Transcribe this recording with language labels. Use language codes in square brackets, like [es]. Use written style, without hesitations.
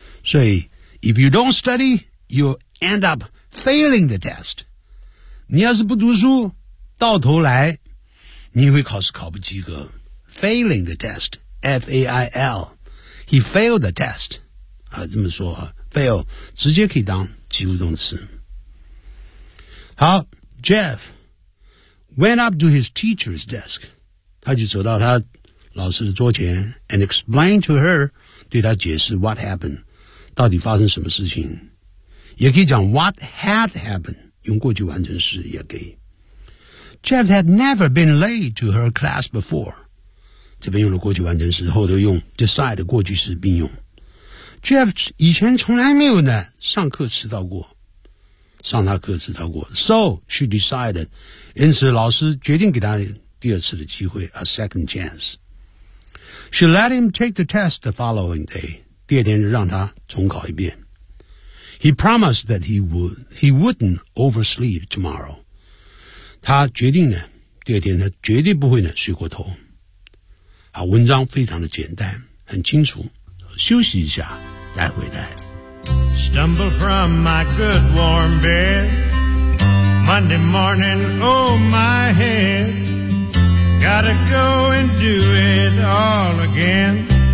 [en] 所以 if you don't study, you end up failing the test. [zh] 你要是不读书，到头来你会考试考不及格。 [en] Failing the test, F-A-I-L. He failed the test. [zh] 啊，这么说啊 ,fail, 直接可以当及物动词。 [en] 好 ,Jeff went up to his teacher's desk. [zh] 他就走到他老师的桌前 [en] and explained to her, [zh] 对他解释 [en] what happened, [zh] 到底发生什么事情。也可以讲 [en] what had happened, [zh] 用过去完成式也可以。 [en] Jeff had never been late to her class before. [zh] 这边用了过去完成时，后头用 decide 过去时并用。 Jeff 以前从来没有呢上课迟到过，上他课迟到过。 [en] So she decided， [zh] 因此老师决定给他第二次的机会 ， [en] a second chance。 She let him take the test the following day， [zh] 第二天就让他重考一遍。 [en] He promised that he wouldn't oversleep tomorrow。 [zh] 他决定呢，第二天他绝对不会呢睡过头。文章非常的简单，很清楚。休息一下，待会待。 [en] Stumble from my good warm bed Monday morning, oh my head Gotta go and do it all again